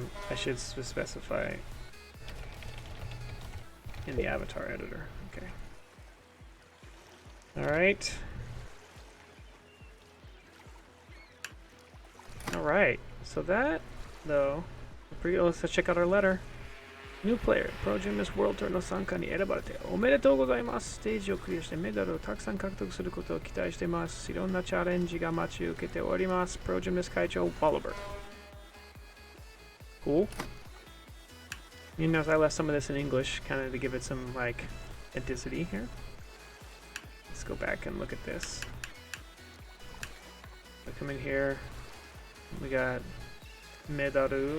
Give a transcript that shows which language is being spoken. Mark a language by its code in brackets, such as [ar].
[en] I should specify in the avatar editor. Okay. All right. All right. So that, though, let's check out our letter. [ja] New player, Pro Gymnast World Tour の参加に選ばれておめでとうございます。ステージをクリアしてメダルをたくさん獲得することを期待しています。いろんなチャレンジが待ち受けております。 Pro Gymnast 会長 Oliver. [en] Cool. You notice I left some of this in English, kind of to give it some, like, authenticity here. Let's go back and look at this. I come in here. We got Medaru.